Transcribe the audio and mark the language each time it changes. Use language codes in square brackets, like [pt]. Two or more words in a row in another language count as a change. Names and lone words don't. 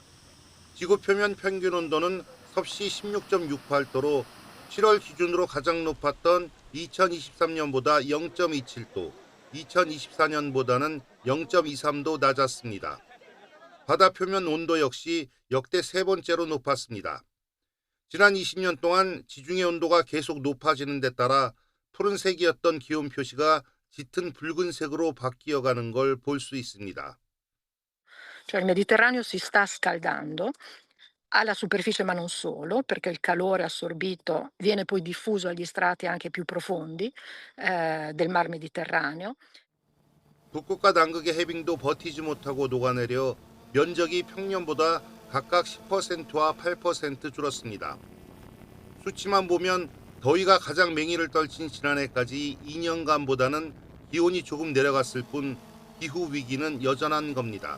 [ko] 지구 표면 평균 온도는 섭씨 16.68도로 7월 기준으로 가장 높았던 2023년보다 0.27도, 2024년보다는 0.23도 낮았습니다. 바다 표면 온도 역시 역대 세 번째로 높았습니다. 지난 20년 동안 지중해 온도가 계속 높아지는 데 따라 푸른색이었던 기온 표시가 짙은 붉은색으로 바뀌어가는 걸 볼 수 있습니다. [it] Cioè il Mediterraneo si sta scaldando alla superficie ma non solo, perché il calore assorbito viene poi diffuso agli strati anche più profondi del Mar Mediterraneo. [ko] 북극과 남극의 해빙도 버티지 못하고 녹아내려 면적이 평년보다 각각 10%와 8% 줄었습니다. 수치만 보면 더위가 가장 맹위를 떨친 지난해까지 2년간보다는 기온이 조금 내려갔을 뿐 기후 위기는 여전한 겁니다.